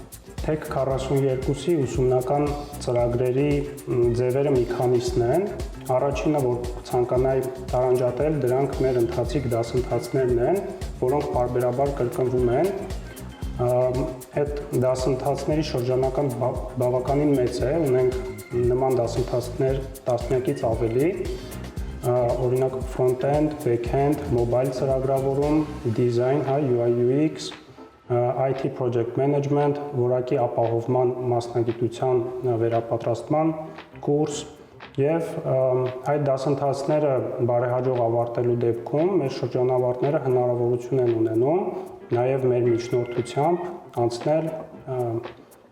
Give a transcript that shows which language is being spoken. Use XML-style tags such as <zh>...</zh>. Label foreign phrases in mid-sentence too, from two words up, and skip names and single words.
<hy>Tech 42-ի ուսումնական ծրագրերի ձևերը մի քանիսն են։ Առաջինը, որ ցանկանայի տարանջատել, դրանք մեր ընթացիկ դասընթացներն են, որոնք պարբերաբար կրկնվում են։ Այդ դասընթացների շրջանակն բավականին մեծ է, ունենք նման դասընթացներ տասնյակից ավելի, օրինակ</hy> <en>front-end, back-end, mobile</en> <hy>ծրագրավորում,</hy> <en>design, UI UX, IT project management,</en> <hy>որակի ապահովման մասնագիտության վերապատրաստման կուրս եւ այդ դասընթացները բարեհաջող ավարտելու դեպքում մեր շրջանավարտները հնարավորություն են ունենում նաեւ մեր միջնորդությամբ անցնել</hy>